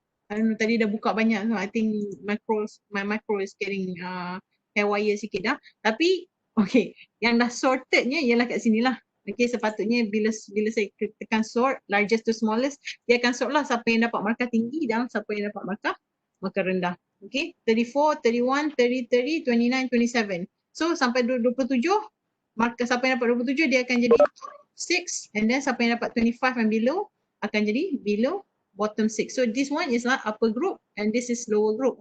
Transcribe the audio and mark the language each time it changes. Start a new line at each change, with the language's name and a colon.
English: I don't know,
Malay: tadi dah buka banyak,
English: so I think my macro is getting haywire
Malay: sikit dah. Tapi okay, yang dah sortednya ialah kat sini lah. Okay, sepatutnya bila saya tekan
English: sort largest to smallest,
Malay: dia akan sort lah siapa yang dapat markah tinggi dan siapa yang dapat markah rendah. Okay, 34, 31, 30, 29, 27. So sampai 27, markah siapa yang dapat 27 dia akan jadi 6, and then siapa yang dapat 25 and below akan jadi below bottom 6.
English: So this one is like upper group and this is lower group.